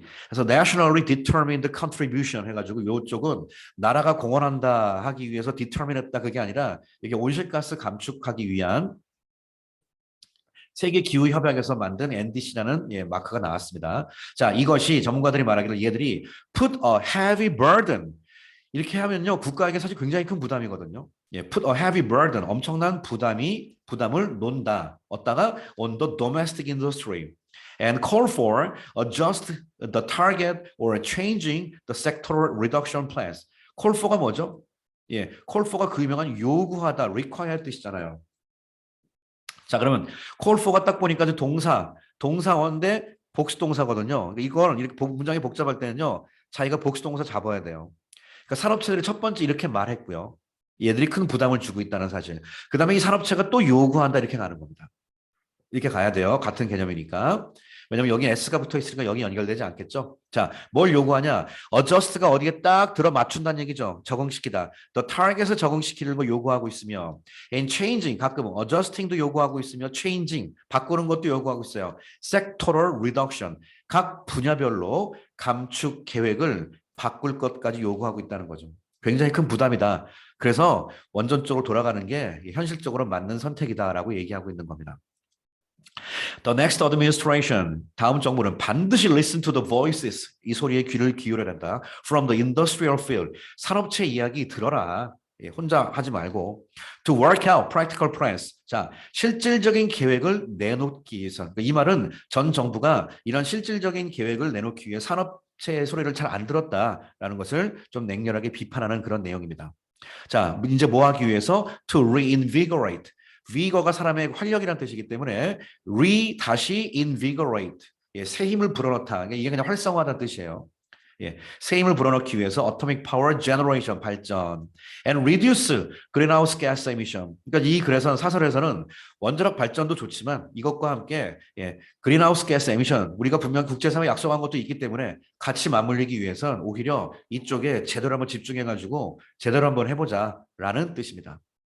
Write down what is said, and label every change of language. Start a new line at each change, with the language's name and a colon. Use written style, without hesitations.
Korean: 그래서
English: nationally determined contribution
Korean: 해가지고 요쪽은 나라가 공헌한다 하기 위해서 determine했다 그게 아니라 이게 온실가스 감축하기 위한 세계 기후 협약에서 만든 NDC라는 예, 마크가 나왔습니다. 자, 이것이 전문가들이 말하기를 얘들이
English: put a heavy burden
Korean: 이렇게 하면요 국가에게 사실 굉장히 큰 부담이거든요. 예,
English: put a heavy burden
Korean: 엄청난 부담을 논다. 어디다가
English: on the domestic industry and call for adjust the target or changing the sectoral reduction plans.
Korean: call for가 뭐죠? 예, call for가 그 유명한 요구하다, require 뜻이잖아요. 자, 그러면 call for가 딱 보니까 동사원데 복수동사거든요. 이걸 이렇게 문장이 복잡할 때는요. 자기가 복수동사 잡아야 돼요. 그러니까 산업체들이 첫 번째 이렇게 말했고요. 얘들이 큰 부담을 주고 있다는 사실. 그 다음에 이 산업체가 또 요구한다 이렇게 가는 겁니다. 이렇게 가야 돼요. 같은 개념이니까. 왜냐면 여기 S가 붙어 있으니까 여기 연결되지 않겠죠. 자, 뭘 요구하냐? adjust가 어디에 딱 들어 맞춘다는 얘기죠. 적응시키다. the target을 적응시키는 거 요구하고 있으며
English: and changing
Korean: 가끔은 adjusting도 요구하고 있으며 changing 바꾸는 것도 요구하고 있어요.
English: sectoral reduction
Korean: 각 분야별로 감축 계획을 바꿀 것까지 요구하고 있다는 거죠. 굉장히 큰 부담이다. 그래서 원전 쪽으로 돌아가는 게 현실적으로 맞는 선택이다라고 얘기하고 있는 겁니다.
English: The next administration,
Korean: 다음 정부는 반드시
English: listen to the voices,
Korean: 이 소리에 귀를 기울여야 된다.
English: From the industrial field,
Korean: 산업체 이야기 들어라. 예, 혼자 하지 말고.
English: To work out practical plans.
Korean: 자, 실질적인 계획을 내놓기 위해서. 이 말은 전 정부가 이런 실질적인 계획을 내놓기 위해 산업체의 소리를 잘 안 들었다라는 것을 좀 냉렬하게 비판하는 그런 내용입니다. 자, 이제 뭐 하기 위해서?
English: To reinvigorate.
Korean: vigor가 사람의 활력이라는 뜻이기 때문에 다시 invigorate 예, 새 힘을 불어넣다 이게 그냥 활성화하다는 뜻이에요. 예, 새 힘을 불어넣기 위해서
English: atomic power generation
Korean: 발전
English: and reduce greenhouse gas emission.
Korean: 그러니까 이 글에서는 사설에서는 원자력 발전도 좋지만 이것과 함께 예,
English: greenhouse gas emission
Korean: 우리가 분명 국제사회에 약속한 것도 있기 때문에 같이 맞물리기 위해서는 오히려 이쪽에 제대로 한번 집중해가지고 제대로 한번 해보자라는 뜻입니다.